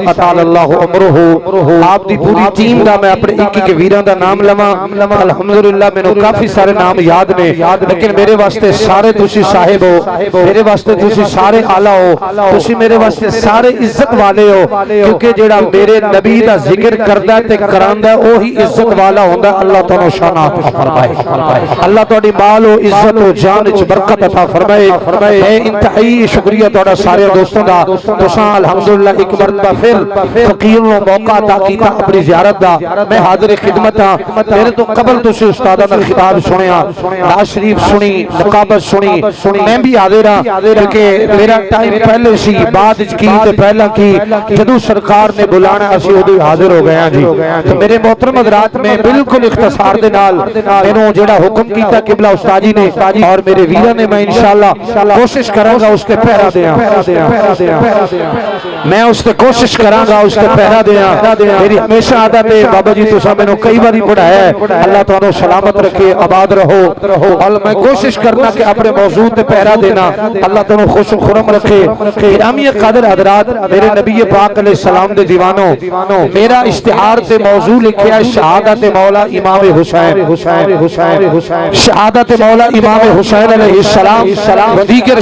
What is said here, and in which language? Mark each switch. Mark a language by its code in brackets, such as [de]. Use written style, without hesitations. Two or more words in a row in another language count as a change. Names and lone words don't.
[ar] اطال اللہ عمرہ [pa] آپ دی پوری ٹیم دا میں اپنے ایک ویراں دا نام لواں الحمدللہ مینوں کافی سارے نام یاد نے لیکن میرے واسطے سارے تسی صاحب ہو میرے واسطے تسی سارے اعلی ہو تسی میرے واسطے سارے عزت والے ہو کیونکہ جڑا میرے نبی دا ذکر کردا تے کراندا وہی عزت والا ہوندا اللہ تعالی شان عطا فرمائے اللہ تہاڈی مال و عزت و جان وچ برکت عطا فرمائے اے انتہائی شکریہ تہاڈا سارے دوستاں دا تساں الحمدللہ ایک مرتبہ پھر فقیر نو موقع عطا کیتا اپنی زیارت دا میں حاضر خدمت ہاں میرے تو قبل تسی استاداں دا خطاب سنیا نعت شریف سنی نقابت سنی میں بھی حاضر ہاں کیونکہ میرا ٹائم پہلے سی بعد وچ کی تے پہلا کی جدوں سرکار نے بلانا اسی اودوں حاضر ہو گئے ہاں جی تو میرے محترم حضرات میں بالکل اختصار دے نال مینوں جڑا حکم کیتا قبلہ استاد جی نے اور میرے ویراں نے میں انشاءاللہ کوشش کراں گا اس تے پہرا دیاں میں اس تے کوشش کراں گا اس تے پہرا دیاں میری ہمیشہ عادت ہے بابا جی تساں مینوں کئی باری پڑھایا ہے اللہ تانوں سلامت رکھے آباد رہو اور میں کوشش کرنا کہ اپنے موضوع تے پہرا دینا اللہ تانوں خوش و خرم رکھے گرامی قدر حضرات میرے نبی پاک [ar] علیہ السلام [pa] دے دیوانوں میرا اشتہار تے موضوع لکھیا ہے شہادت مولا امام حسین شہادت مولا امام حسین [ar] علیہ السلام [pa] و دیگر